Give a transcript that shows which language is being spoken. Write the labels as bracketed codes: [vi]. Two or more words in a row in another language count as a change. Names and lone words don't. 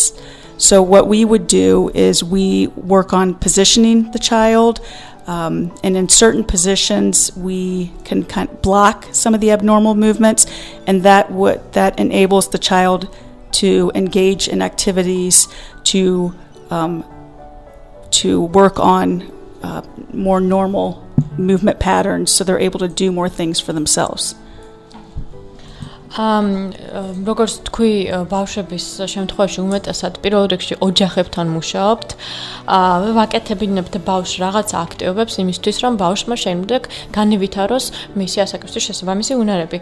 [en] So what we would do is we work on positioning the child, and in certain positions we can kind of block some of the abnormal movements, and that enables the child to engage in activities to work on more normal movement patterns, so they're able to do more things for themselves. [ka] როგორც თქვი, ბავშვების შემთხვევაში უმეტესად პირველ რიგში ოჯახებთან მუშაობთ. ვაკეთებინებთ ბავშვს რაღაც აქტივობებს იმისთვის, რომ ბავშვმა შემდეგ განივითაროს მისი ასაკისთვის შესაბამისი უნარები.